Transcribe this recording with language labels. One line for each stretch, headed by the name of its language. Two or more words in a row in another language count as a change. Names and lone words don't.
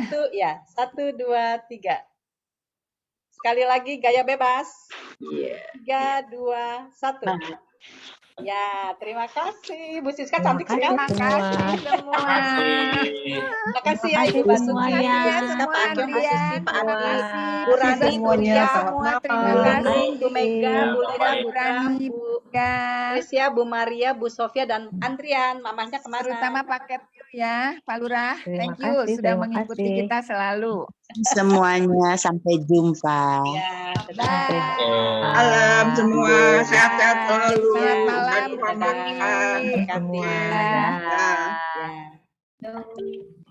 Indonesian: 1, 2, 3. Sekali lagi gaya bebas. 3, 2, 1. Ya, terima kasih. Bu Siska cantik sekali. Terima kasih semua. Terima kasih ya Ibu semuanya. Pak Akyong, Bu Sisi, Pak Andi, Bu Rani, Bu Ria, Bu Mega, Bu Lena, Bu Ram, Bu Rizia, Bu Maria, Bu Sofia, dan Andrian. Mamahnya kemana? Terutama paket ya, Pak Lurah.
English: Thank you
Indonesian: sudah mengikuti kita selalu. Semuanya, sampai jumpa. Ya, Malam semua, sehat-sehat selalu. Selamat malam. Terima kasih.